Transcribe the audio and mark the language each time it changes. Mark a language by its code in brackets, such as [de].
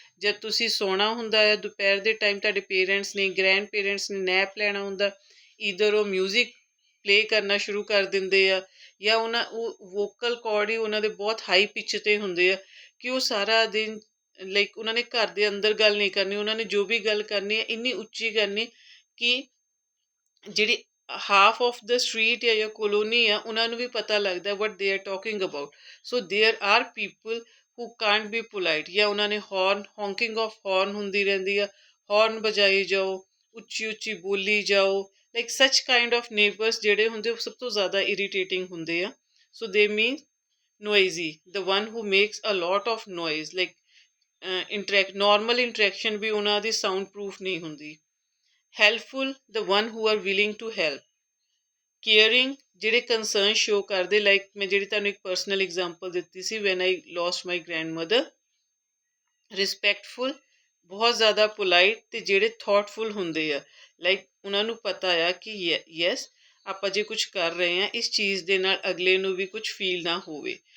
[pa] ਜਦ ਤੁਸੀਂ ਸੌਣਾ ਹੁੰਦਾ ਹੈ ਦੁਪਹਿਰ ਦੇ ਟਾਈਮ, ਤੁਹਾਡੇ ਪੇਰੈਂਟਸ ਨੇ, ਗ੍ਰੈਂਡ ਪੇਰੈਂਟਸ ਨੇ ਨੈਪ ਲੈਣਾ ਹੁੰਦਾ, ਈਦਰ ਉਹ ਮਿਊਜ਼ਿਕ ਪਲੇ ਕਰਨਾ ਸ਼ੁਰੂ ਕਰ ਦਿੰਦੇ ਆ, ਜਾਂ ਉਹ ਵੋਕਲ ਕਾਰਡ ਹੀ ਉਹਨਾਂ ਦੇ ਬਹੁਤ ਹਾਈ ਪਿਚ 'ਤੇ ਹੁੰਦੇ ਆ ਕਿ ਉਹ ਸਾਰਾ ਦਿਨ ਲਾਈਕ ਉਹਨਾਂ ਨੇ ਘਰ ਦੇ ਅੰਦਰ ਗੱਲ ਨਹੀਂ ਕਰਨੀ, ਉਹਨਾਂ ਨੇ ਜੋ ਵੀ ਗੱਲ ਕਰਨੀ ਹੈ ਇੰਨੀ ਉੱਚੀ ਕਰਨੀ ਕਿ ਜਿਹੜੀ [en] half of the street [pa] ਜਾਂ ਕਲੋਨੀ ਆ ਉਹਨਾਂ ਨੂੰ ਵੀ ਪਤਾ ਲੱਗਦਾ [en] What they are talking about. So there are people who can't be polite, [pa] ਜਾਂ ਉਹਨਾਂ ਨੇ [en] honking of horn [pa] ਹੁੰਦੀ ਰਹਿੰਦੀ ਆ, ਹੌਰਨ ਵਜਾਈ ਜਾਓ, ਉੱਚੀ ਉੱਚੀ ਬੋਲੀ ਜਾਓ, [en] like such kind of neighbours [pa] ਜਿਹੜੇ ਹੁੰਦੇ ਉਹ ਸਭ ਤੋਂ ਜ਼ਿਆਦਾ ਇਰੀਟੇਟਿੰਗ ਹੁੰਦੇ ਆ। [en] so they mean noisy, the one who makes a lot of noise, like normal interaction [pa] ਵੀ ਉਹਨਾਂ ਦੀ ਸਾਊਂਡ ਪ੍ਰੂਫ ਨਹੀਂ ਹੁੰਦੀ। [en] Helpful, the one who are willing to help। [pa] Caring, ਜਿਹੜੇ ਕੰਸਰਨ ਸ਼ੋ ਕਰਦੇ, ਲਾਈਕ ਮੈਂ ਜਿਹੜੀ ਤੁਹਾਨੂੰ ਇੱਕ ਪਰਸਨਲ ਐਗਜ਼ਾਮਪਲ ਦਿੱਤੀ ਸੀ [en] When I lost my grandmother. [pa] ਰਿਸਪੈਕਟਫੁਲ, ਬਹੁਤ ਜ਼ਿਆਦਾ ਪੋਲਾਈਟ, ਅਤੇ ਜਿਹੜੇ ਥੋਟਫੁਲ ਹੁੰਦੇ ਆ, ਲਾਈਕ ਉਹਨਾਂ ਨੂੰ ਪਤਾ ਆ ਕਿ ਯੈਸ ਆਪਾਂ ਜੇ ਕੁਛ ਕਰ ਰਹੇ ਹਾਂ ਇਸ ਚੀਜ਼ ਦੇ ਨਾਲ ਅਗਲੇ ਨੂੰ ਵੀ ਕੁਛ ਫੀਲ ਨਾ ਹੋਵੇ।